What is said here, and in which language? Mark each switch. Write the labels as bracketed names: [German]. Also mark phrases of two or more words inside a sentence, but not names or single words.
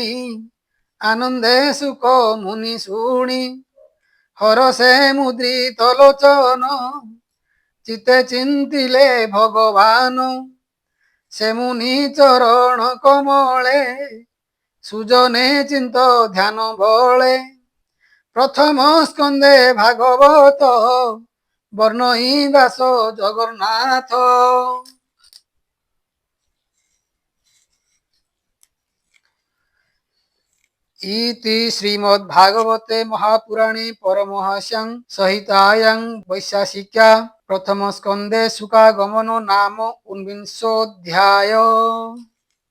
[Odia] ଆନନ୍ଦେ ସୁକ ମୁନି ଶୁଣି ହରସେ ମୁଦ୍ରିତ ଲୋଚନ ଚିତେ ଚିନ୍ତିଲେ ଭଗବାନ ସେ ମୁନି ଚରଣ କମଳେ ସୁଜନେ ଚିନ୍ତ ଧ୍ୟାନ ବଳେ ପ୍ରଥମ ସ୍କନ୍ଧେ ଭାଗବତ ବର୍ଣ୍ଣଇ ଦାସ ଜଗନ୍ନାଥ। [Sanskrit] इति श्रीमद्भागवते महापुराणे परमहंस्यां संहितायां वैशाखिक्या प्रथम स्कंदे शुकागमनो नाम 19 अध्याय।